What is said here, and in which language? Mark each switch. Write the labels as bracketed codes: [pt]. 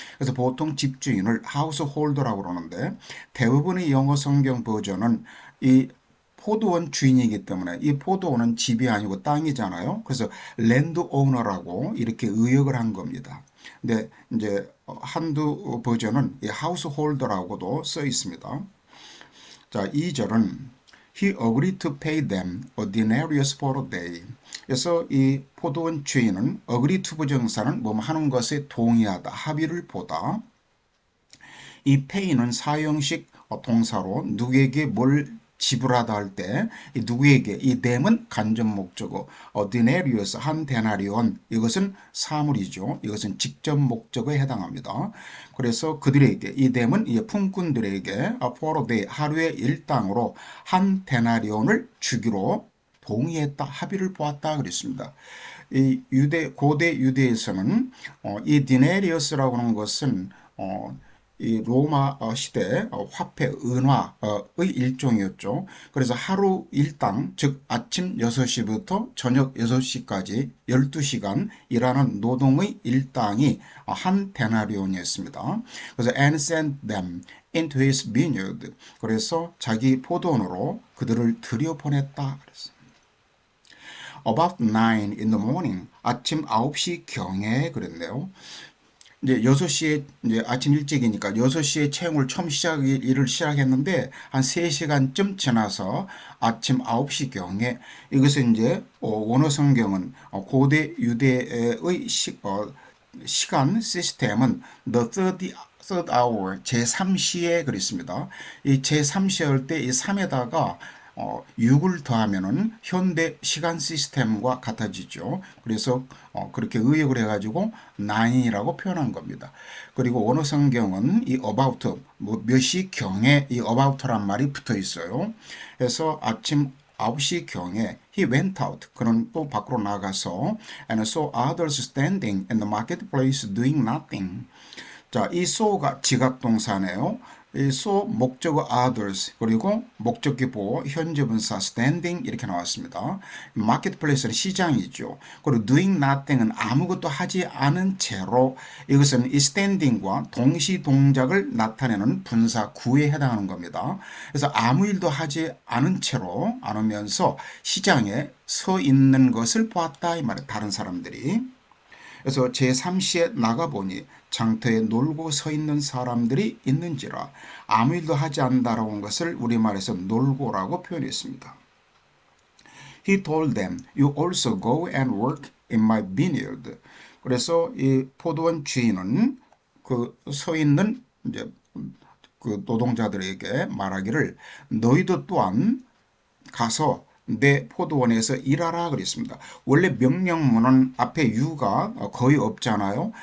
[ko] 그래서 보통 집주인을 하우스홀더라고 그러는데 대부분의 영어 성경 버전은 이 포도원 주인이기 때문에 이 포도원은 집이 아니고 땅이잖아요. 그래서 랜드 오너라고 이렇게 의역을 한 겁니다. 근데 이제 한두 버전은 이 하우스홀더라고도 써 있습니다. 자, 2절은 [en] He agreed to pay them a denarius for a day. [ko] 그래서 이 포도원 주인은 agree to 부정사는 뭐 하는 것에 동의하다, 합의를 보다. 이 pay는 사형식 동사로 누구에게 뭘 지불하다 할 때 이 누구에게 이 them은 간접 목적어, denarius 한 데나리온 이것은 사물이죠. 이것은 직접 목적어에 해당합니다. 그래서 그들에게 이 them은 이 품꾼들에게 [en] for a day [ko] 하루의 일당으로 한 데나리온을 주기로 동의했다, 합의를 보았다 그랬습니다. 이 고대 유대에서는 이 디네리어스라고 하는 것은 이 로마 시대 화폐 은화의 일종이었죠. 그래서 하루 일당, 즉 아침 6시부터 저녁 6시까지 12시간 일하는 노동의 일당이 한 데나리온이었습니다. 그래서 [en] and sent them into his vineyard. [ko] 그래서 자기 포도원으로 그들을 들여보냈다 그랬습니다. [en] About 9 in the morning. [ko] 아침 9시 경에 그랬네요. 이제 6시에 이제 아침 일찍이니까 6시에 채용을 처음 일을 시작했는데 한 3시간쯤 지나서 아침 9시경에 이것은 이제 원어 성경은 고대 유대의 시간 시스템은 [en] the third hour [ko] 제3시에 그랬습니다. 이 제3시 할 때 이 3에다가 6을 더하면은 현대 시간 시스템과 같아지죠. 그래서 그렇게 의역을 해가지고 9이라고 표현한 겁니다. 그리고 원어 성경은 이 about, 뭐 몇 시경에 이 about란 말이 붙어 있어요. 그래서 아침 9시경에 [en] he went out. [ko] 그는 또 밖으로 나가서 [en] and saw others standing in the marketplace doing nothing. [ko] 자, 이 saw가 지각동사네요. 이 so 목적어 others 그리고 목적기 보호 현재 분사 standing 이렇게 나왔습니다. 마켓플레이스는 시장이죠. 그리고 [en] doing nothing [ko] 은 아무것도 하지 않은 채로 이것은 이 standing과 동시 동작을 나타내는 분사 구에 해당하는 겁니다. 그래서 아무 일도 하지 않은 채로 않으면서 시장에 서 있는 것을 보았다 이 말이에요. 다른 사람들이. 그래서 제3시에 나가보니 장터에 놀고 서 있는 사람들이 있는지라 아무 일도 하지 않는다라고 한 것을 우리말에서 놀고라고 표현했습니다. [en] He told them, you also go and work in my vineyard. [ko] 그래서 이 포도원 주인은 그 서 있는 이제 그 노동자들에게 말하기를 너희도 또한 가서 내 포도원에서 일하라 그랬습니다. 원래 명령문은 앞에 you가 거의 없잖아요.